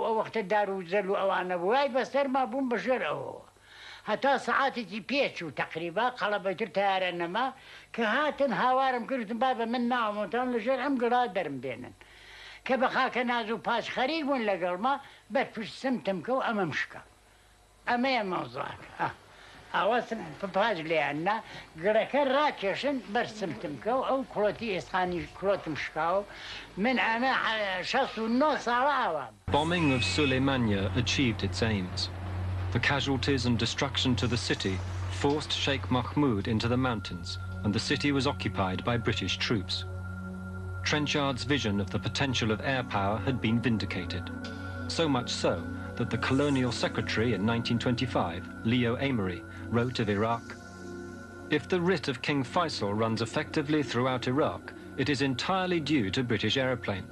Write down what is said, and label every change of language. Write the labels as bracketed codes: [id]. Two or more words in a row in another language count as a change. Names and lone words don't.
[ckb] ئەو وەختە دار و زەل و ئەوانە بوو وای بە سەرما بووم بەژێر ئەوەوە هەتا سەعاتێکی پێچ و تەقریبا قەڵەبەتر تارە نەما کە هاتن هاوارم کردن بابە من ناومەتان لەژێر ئەم گڵا دەرم بێنن کە بە خاکە ناز و پاش خەریک بوون لەگەڵما بەرپشت سمتم کە و ئەمەم شکە ئەمەیە مەوزوعەکە ئاوا پاش لێیاننا گڵەکە ڕاکێشن بەرسمتم کە و ئەو کوڵەتی ئێسخانی کوڵەتم شکاوە من ئەمە 69 ساڵە ئاوام. [en] Bombing of Suleymania achieved its aims. The casualties and destruction to the city forced Sheikh Mahmud into the mountains, and the city was occupied by British troops. Trenchard's vision of the potential of air power had been vindicated, so much so that the colonial secretary in 1925, Leo Amery, wrote of Iraq, "If the writ of King Faisal runs effectively throughout Iraq, it is entirely due to British aeroplanes.